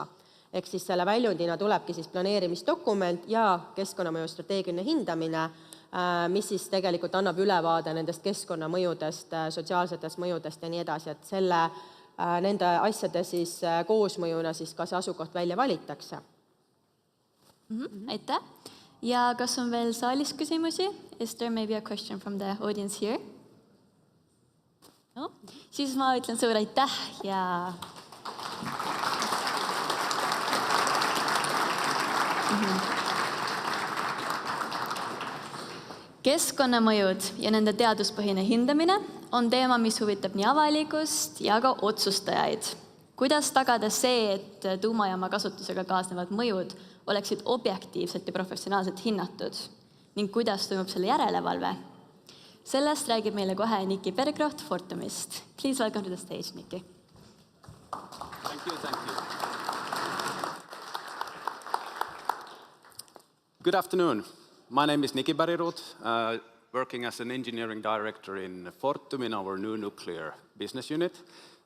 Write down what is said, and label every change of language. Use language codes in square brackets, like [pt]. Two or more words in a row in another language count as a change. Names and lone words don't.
[et] Ehk siis selle väljundina tulebki siis planeerimisdokument ja keskkonnamõju strateegiline hindamine, mis siis tegelikult annab ülevaade nendest keskkonnamõjudest, sotsiaalsetest mõjudest ja nii edasi, et nende asjade siis koosmõjuna siis ka see asukoht välja valitakse. Aitäh. Ja kas on veel saalis küsimusi? [en] Is there maybe a question from the audience here? No? [et] Siis ma ütlen suur aitäh ja... Keskkonnamõjud ja nende teaduspõhine hindamine on teema, mis huvitab nii avalikust ja ka otsustajaid. Kuidas tagada see, et tuumajaama kasutusega kaasnevad mõjud oleksid objektiivselt ja professionaalselt hinnatud ning kuidas toimub selle järelevalve? Sellest räägib meile kohe Niki Bergroht Fortumist. [en] Please welcome to the stage, Niki. Thank you. Good afternoon. My name is Niki Bergroth, working as an engineering director in Fortum in our new nuclear business unit.